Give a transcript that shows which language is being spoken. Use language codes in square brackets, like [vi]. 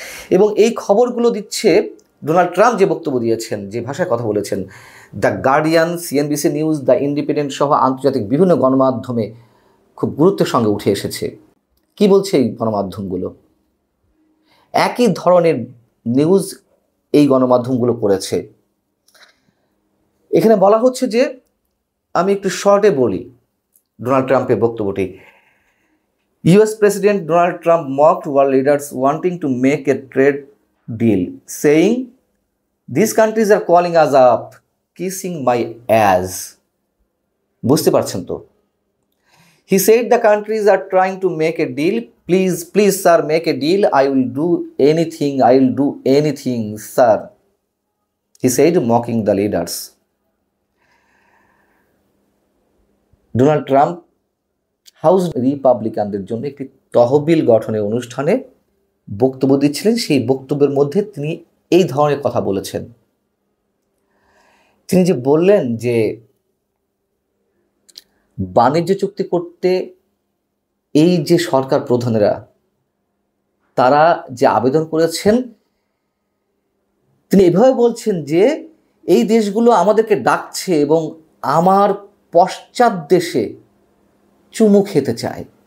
[bn] এবং এই খবরগুলো দিচ্ছে ডোনাল্ড ট্রাম্প যে বক্তব্য দিয়েছেন, যে ভাষায় কথা বলেছেন, the guardian, CNBC news, the independent সহ আন্তর্জাতিক বিভিন্ন গণমাধ্যমে খুব গুরুত্বের সঙ্গে উঠে এসেছে। কি বলছে এই গণমাধ্যমগুলো? একই ধরনের নিউজ এই গণমাধ্যমগুলো করেছে। এখানে বলা হচ্ছে যে, আমি একটু শর্টে বলি ডোনাল্ড ট্রাম্পের বক্তব্যটি। [en] US President Donald Trump mocked world leaders wanting to make a trade deal, saying, "These countries are calling us up, kissing my ass." [bn] বুঝতে পারছেন তো? [en] He said the countries are trying to make a deal. Please, please, sir, make a deal. I will do anything. I will do anything, sir. He said, mocking the leaders. [bn] Donald Trump house রিপাবলিকানদের জন্য একটি তহবিল গঠনের অনুষ্ঠানে বক্তব্য দিচ্ছিলেন। সেই বক্তব্যের মধ্যে তিনি এই ধরনের কথা বলেছেন। তিনি যে বললেন যে বাণিজ্য চুক্তি করতে এই যে সরকার প্রধানেরা তারা যে আবেদন করেছেন, তিনি এভাবে বলছেন যে এই দেশগুলো আমাদেরকে ডাকছে এবং আমার পশ্চাৎ দেশে চুমু খেতে চায়।